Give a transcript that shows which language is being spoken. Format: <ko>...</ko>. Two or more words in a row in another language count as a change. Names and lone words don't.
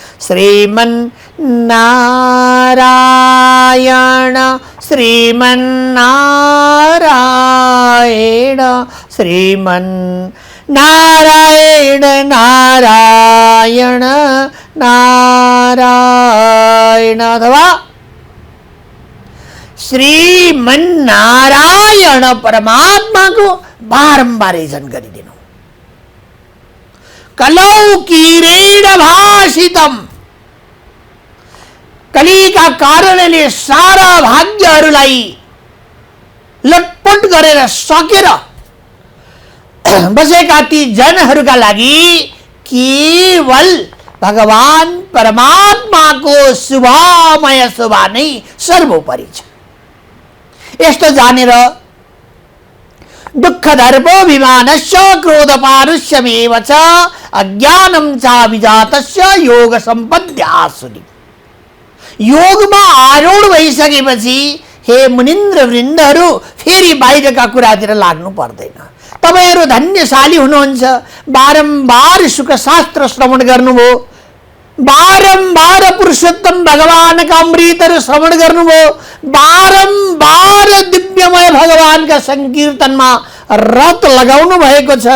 <ne>श्रीमन्नारायण श्रीमन्नारायण श्रीमन्नारायण नारायण नारायण, अथवा श्रीमन्नारायण परमात्मा को बारंबार जन गरिदिनु।</ne> <sa>कलौ किरेण भाषितम,</sa> <ne>कलीका कारणले सारा भाग्यहरूलाई लटपट गरेर सकेर बसेका ती जनहरूका लागि केवल भगवान परमात्माको शुभमय शोभा नै सर्वोपरि छ। यस्तो जानेर</ne> <sa>दुःख दर्पोऽभिमानस्य क्रोध पारुष्यमेव च अज्ञानं चाभिजातस्य योग सम्पद्यासुनि।</sa> <ne>योगमा आरूढ भइसकेपछि हे मुनिन्द्र वृन्दहरू फेरि बाहिरका कुरातिर लाग्नु पर्दैन। तपाईहरू धन्यशाली हुनुहुन्छ। बारम्बार सुख शास्त्र श्रवण गर्नुभयो, बारम्बार पुरुषोत्तम भगवानका अमृतहरू श्रवण गर्नुभयो, बारम्बार दिव्यमय भगवानका संकीर्तनमा रत लगाउनु भएको छ।</ne>